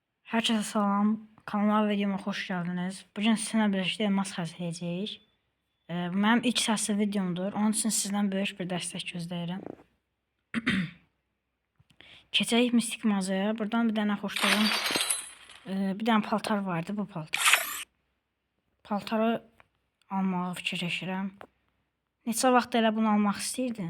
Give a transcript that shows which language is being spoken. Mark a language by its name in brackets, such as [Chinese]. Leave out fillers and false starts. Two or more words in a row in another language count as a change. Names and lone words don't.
[Azerbaijani] Herkese salam. [Turkish] Kanalıma ve videoma hoş geldiniz. Bugün sizinle birlikte elmas hazırlayacağıq. [Azerbaijani] Bu mənim ilk səsli videomdur. Onun için sizden böyük bir dəstək gözləyirəm. Keçək mistik mağazaya. Buradan bir dənə xoşladığım bir dənə paltar vardı, bu paltar. Paltarı almağı fikirləşirəm. Neçə vaxt elə bunu almaq istəyirdim.